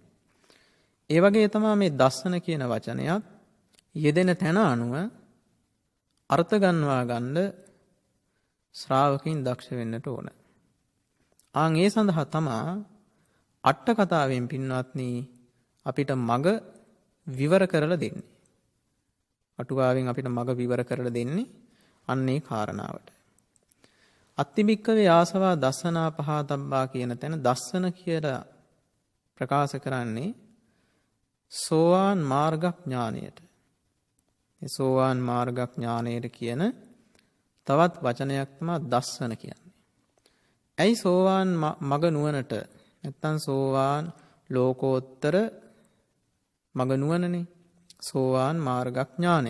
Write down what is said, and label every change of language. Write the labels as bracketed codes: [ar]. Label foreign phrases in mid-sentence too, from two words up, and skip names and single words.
[si] ඒ වගේ තමයි මේ දස්සන කියන වචනයත් යෙදෙන තැන අනුව අර්ථ ගන්වා ගන්න ශ්‍රාවකයන් දක්ෂ වෙන්නට ඕන. ආන් ඒ සඳහා තමයි අට කතාවෙන් පින්වත්නි අපිට මග විවර කරලා දෙන්නේ. අටුවාවෙන් අපිට මග විවර කරලා දෙන්නේ අන්නේ කාරණාවට. [pi] අත්තිබික්කවේ ආසවා දස්සනා පහතබ්බා [si] කියන තැන දස්සන කියලා ප්‍රකාශ කරන්නේ සෝවාන් මාර්ගඥානයට. මේ සෝවාන් මාර්ගඥානයට කියන තවත් වචනයක් තමයි දස්සන කියන්නේ. ඇයි සෝවාන් මග නුවණට නැත්තම් සෝවාන් ලෝකෝත්තර මගනුවනනේ සෝවාන් මාර්ගඥානය.